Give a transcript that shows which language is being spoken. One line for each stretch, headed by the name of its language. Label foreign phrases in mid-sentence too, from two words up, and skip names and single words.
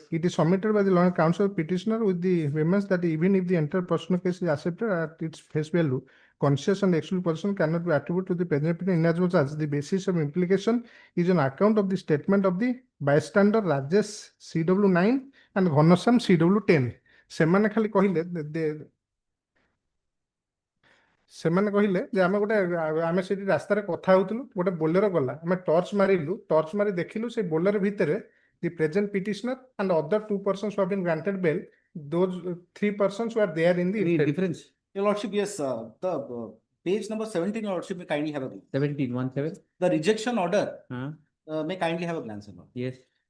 English: It is submitted by the Law and Counsel petitioner with the remarks that even if the entire personal case is accepted at its face value, conscious and exclusive person cannot be attributed to the present petition inasmuch as the basis of implication is on account of the statement of the bystander Rajesh CW9 and Ghanshyam CW10.
Odia: ସେମାନେ ଖାଲି କହିଲେ ସେମାନେ କହିଲେ ଯେ ଆମେ ସେଠି ରାସ୍ତାରେ କଥା ହଉଥିଲୁ, ଗୋଟେ ବୋଲେରୋ ଗଲା, ଆମେ ଟର୍ଚ ମାରିଲୁ, ଟର୍ଚ ମାରି ଦେଖିଲୁ ସେ ବୋଲେରୋ ଭିତରେ
English: the present petitioner and other 2 persons who have been granted bail, those 3 persons were there in the difference. Your lordship, yes, the page number 17, your lordship, may kindly have a glance. 17. The rejection order may kindly have a glance. Yes.